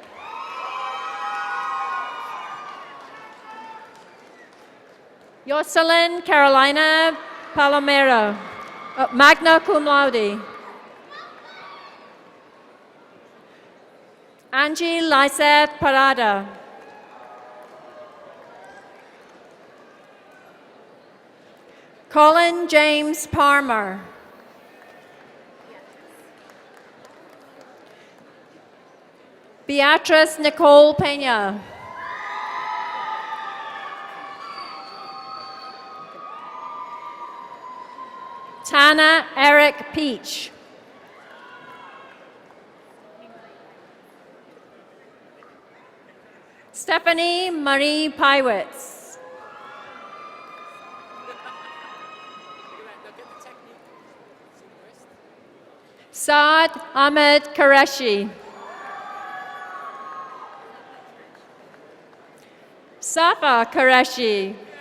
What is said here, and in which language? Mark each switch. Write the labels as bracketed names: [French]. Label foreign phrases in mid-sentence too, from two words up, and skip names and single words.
[English] Jocelyn Carolina Palomero, [Latin] magna cum laude. [English] Angie Lysette Parada. Colin James Palmer. Beatrice Nicole Pena. Tana Eric Peach. Stephanie Marie Pywitz. Saad Ahmed Qureshi. Safa Qureshi.